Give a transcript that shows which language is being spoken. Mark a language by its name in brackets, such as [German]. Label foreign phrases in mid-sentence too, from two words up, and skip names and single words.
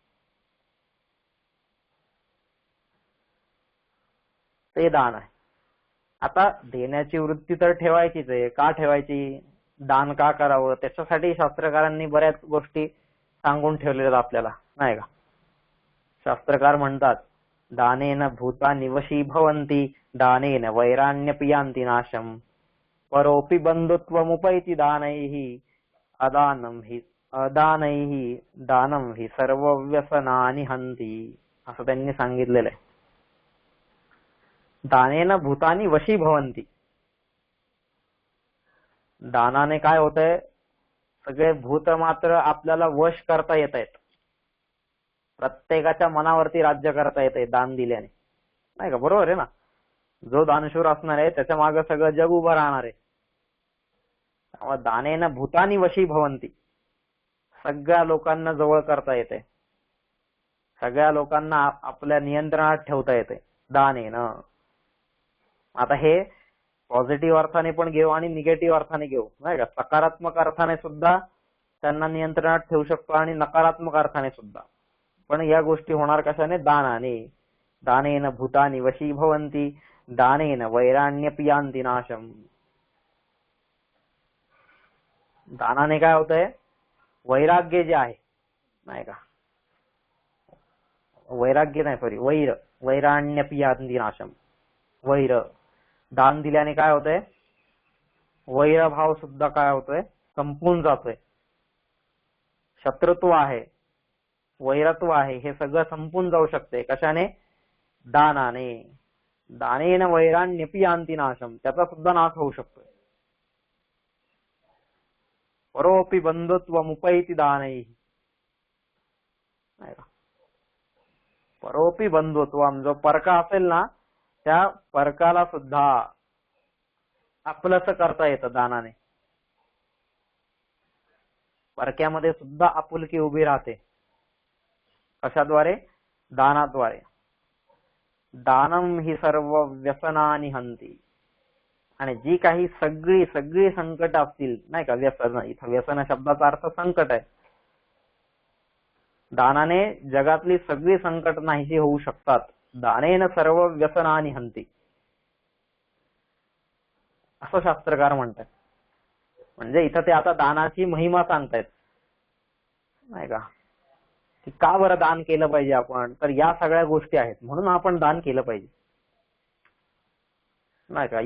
[Marathi] ते दान आहे. आता देण्याची वृत्ती तर ठेवायचीच आहे. का ठेवायची, दान का करावं, त्याच्यासाठी शास्त्रकारांनी बऱ्याच गोष्टी सांगून ठेवलेल्या आपल्याला, नाही का. शास्त्रकार म्हणतात, [Sanskrit] दानेन भूतानि वशी भवन्ति, दानेन वैराण्यपि यान्ति नाशम, परोपि बंधुत्वमुपैति दानैः, अदानैः दानं हि सर्वव्यसनानि हन्ति, [Marathi] असं त्यांनी सांगितलेलं आहे. [Sanskrit] दानेन भूतानि वशी भवन्ति, [Marathi] दानाने काय होतंय, सगळे भूत मात्र आपल्याला वश करता येत आहेत. प्रत्येकाच्या मनावरती राज्य करता येते दान दिल्याने, नाही का. बरोबर आहे ना. जो दानशूर असणार आहे त्याच्या मागे सगळं जग उभं राहणार आहे. [Sanskrit] त्यामुळे दानेन भूतानि वशी भवन्ति, [Marathi] सगळ्या लोकांना जवळ करता येते, सगळ्या लोकांना आपल्या नियंत्रणात ठेवता येते दानेन. आता हे पॉझिटिव्ह अर्थाने पण घेऊ आणि निगेटिव्ह अर्थाने घेऊ, नाही का. सकारात्मक अर्थाने सुद्धा त्यांना नियंत्रणात ठेवू शकतो आणि नकारात्मक अर्थाने सुद्धा. पण या गोष्टी होणार कशाने, दानाने. [Sanskrit] दानेन भूतानि वशी भवन्ति, दानेन वैराण्यपि यान्ति नाशम. [Marathi] दानाने काय होतंय, वैराग्य जे आहे, नाही का, वैराग्य नाही, सॉरी, [Sanskrit] वैराण्यपि यान्ति नाशम, [Marathi] वैर. दान दिल्याने काय होतंय, वैरभाव सुद्धा काय होतोय, संपून जातोय. शत्रुत्व आहे, वैरत्व आहे, हे सगळं संपून जाऊ शकते. कशाने, [Sanskrit] दानाने. दानेन वैराण्यपि यान्ति नाशम, [Marathi] त्याचा सुद्धा नाश होऊ शकतोय. [Sanskrit] परोपि बंधुत्वमुपैति दानैः, [Marathi] नाही का. [Sanskrit] परोपि बंधुत्वम, [Marathi] जो परका असेल ना त्या परकाला सुद्धा आपलंसं करता येतं दानाने. परक्यामध्ये सुद्धा आपुलकी उभी राहते. कशाद्वारे, दानाद्वारे. [Sanskrit] दानम ही सर्व व्यसनानि हन्ति, [Marathi] आणि जी काही सगळी सगळी संकट असतील, नाही का, व्यसन, इथं व्यसन शब्दाचा अर्थ संकट आहे. दानाने जगातली सगळी संकट नाहीशी होऊ शकतात. [Sanskrit] दानेन सर्व व्यसनानि हन्ति, [Marathi] असं शास्त्रकार म्हणतात. म्हणजे इथं ते आता दानाची महिमा सांगतायत, नाही का, की का बरं दान केलं पाहिजे आपण, तर या सगळ्या गोष्टी आहेत म्हणून आपण दान केलं पाहिजे, नाही का.